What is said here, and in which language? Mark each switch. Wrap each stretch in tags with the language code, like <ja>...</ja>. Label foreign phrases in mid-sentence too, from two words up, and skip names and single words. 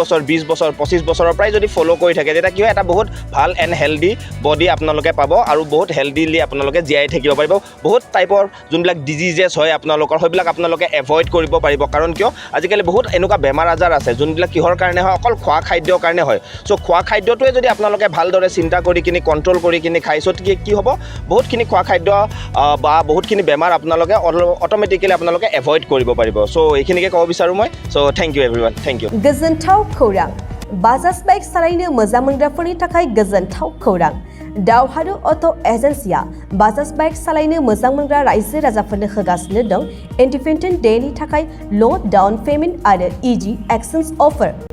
<as>বছৰ 20 বছৰ 25 বছৰৰ পৰাই যদি ফ'ল' কৰি থাকে তেতিয়া কি হয় এটা বহুত ভাল</as> <en>and healthy body</en> <as>আপোনালোকে পাব আৰু বহুত হেল্ডিলি আপোনালোকে জীয়াই থাকিব পাৰিব বহুত টাইপৰ যোনবিলাক ডিজিজেছ হয় আপোনালোকৰ সেইবিলাক আপোনালোকে এভইড কৰিব পাৰিব কাৰণ কিয় আজিকালি বহুত এনেকুৱা বেমাৰ আজাৰ আছে যোনবিলাক কিহৰ কাৰণে হয় অকল খোৱা খাদ্যৰ কাৰণে হয় চ' খোৱা খাদ্যটোৱে যদি আপোনালোকে ভালদৰে চিন্তা কৰি কিনি কণ্ট্ৰল কৰি কিনি খাই চ' কি হ'ব বহুতখিনি খোৱা খাদ্য বা বহুতখিনি বেমাৰ আপোনালোকে অট'মেটিকেলি আপোনালোকে এভইড কৰিব পাৰিব চ' এইখিনিকে ক'ব বিচাৰোঁ মই চ'</as> <en>thank you everyone thank you</en> <brx>गोजोनथाव खौरां बाजाज बाइक सालायनो मोजां मोनग्राफोरनि थाखाय गोजोनथाव खौरां दावहारु अट' एजेन्सिया बाजाज बाइक सालायनो मोजां मोनग्रा रायजो राजाफोरनो होगासिनो दं</brx> <en>Independent Day</en> <brx>थाखाय</brx> <en>low down payment</en> <brx>आरो</brx> <en>easy exchange offer</en>